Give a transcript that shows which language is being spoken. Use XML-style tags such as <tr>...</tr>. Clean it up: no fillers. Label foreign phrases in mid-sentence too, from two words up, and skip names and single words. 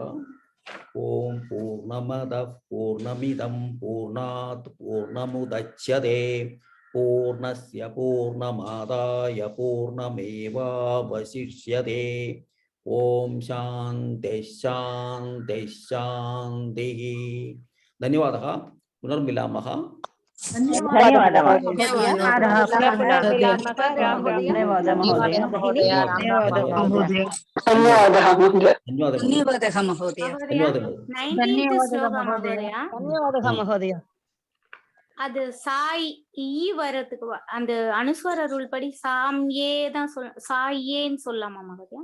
<sa>ओम पूर्णमदः पूर्णमिदं पूर्णात् पूर्णमुदच्यते पूर्णस्य पूर्णमादाय पूर्णमेवावशिष्यते. ओम शांति शांति शांतिः. धन्यवादः. पुनर्मिलामः. धन्यवादः</sa> <ta>மகோதயா. அது சாய் ஈ வரதுக்கு அந்த அனுஸ்வர ரூல் படி சாம்யே தான் சாயேன்னு சொல்லலாமா மகோதயா?</ta>